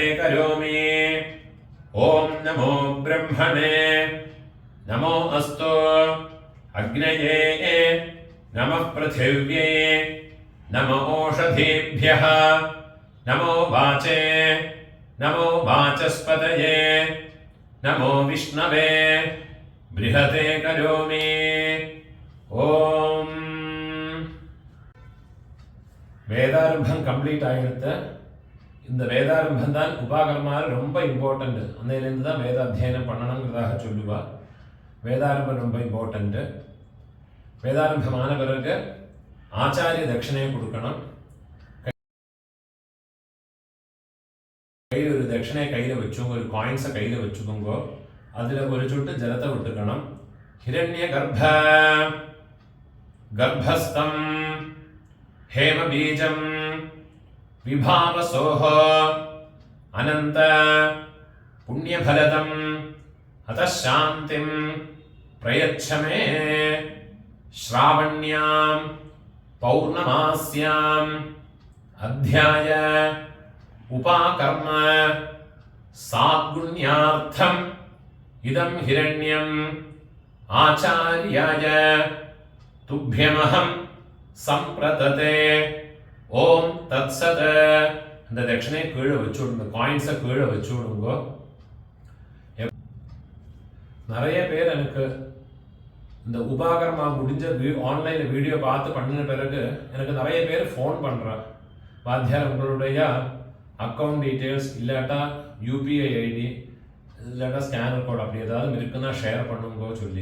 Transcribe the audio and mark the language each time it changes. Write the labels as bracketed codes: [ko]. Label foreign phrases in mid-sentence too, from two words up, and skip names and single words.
[sa] करोमि ओम नमो ब्रह्मणे नमो अस्तु अग्नये नमः पृथिव्यै नमो ओषधीभ्यः नमो वाचे नमो वाचस्पतये नमो विष्णवे बृहते करोमि ओम [ta] வேதாரம்பம் கம்ப்ளீட் ஆகிடுது. இந்த வேதாரம்பம் தான் உபாகர்மாவில் ரொம்ப இம்பார்ட்டண்ட். அன்னையிலேருந்து தான் வேத அத்தியனம் பண்ணணுங்கிறதாக சொல்லுவாள். வேதாரம்பம் ரொம்ப இம்பார்ட்டண்ட்டு. வேதாரம்பமான பிறகு ஆச்சாரிய தட்சிணையை கொடுக்கணும். கையில் ஒரு தட்சிணையை கையில் வச்சுங்க, ஒரு காயின்ஸை கையில் வச்சுக்கோங்க. அதில் ஒரு சொட்டு ஜலத்தை விட்டுக்கணும். [sa] हिरण्य गर्भस्थम् हेमबीजं विभावसोः अनंत पुण्यफलदं अतः शान्तिं प्रयच्छ मे श्रावण्यां पौर्णमास्याम् अध्याय उपाकर्म साद्गुण्यार्थम् इदं हिरण्यम् आचार्याय तुभ्यमहं संप्रतते ओम तत्सत. [ta] இந்த தட்சணையை கீழே வச்சு விடுங்க, காயின்ஸை கீழே வச்சு விடுங்க. நிறைய பேர் எனக்கு இந்த உபாகர்மா முடிஞ்ச ஆன்லைனில் வீடியோ பார்த்து பண்ணின பிறகு எனக்கு நிறைய பேர் ஃபோன் பண்ணுறாங்க. வாத்தியார் உங்களுடைய [en] account details [ta] இல்லாட்டா [en] UPI ID [ta] இல்லாட்டா [en] scanner code [ta] அப்படி ஏதாவது இருக்குன்னா ஷேர் பண்ணுங்க சொல்லி.